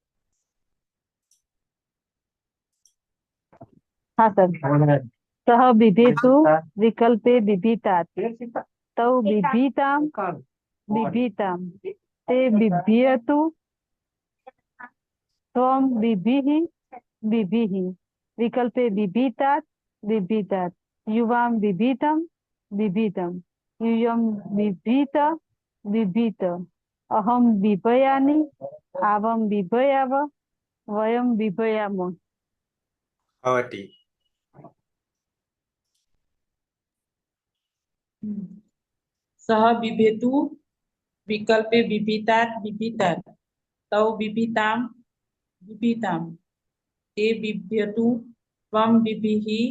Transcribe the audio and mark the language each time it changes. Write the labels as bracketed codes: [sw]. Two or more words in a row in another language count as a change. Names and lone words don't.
[hi] हाँ सर। [sa] सह बिभेतु, विकल्पे बिभीतात्. तौ बिभीतां, बिभीतां. ते बिभ्यतु. ત્વમ બિભિઃ બિભિઃ વિકલ્પે બિભીતાत् બિભીતાत् યુવામ બિભીતમ બિભીતમ यूयम बिभीत बिभीत अहम बिभयामि आवम बिभयाव वयम बिभयाम भवति सः बिभेतु विकल्पे बिभीतात् बिभीतात् तौ बिभीतां बिभीतां ते बिभ्यतु त्वं बिभीः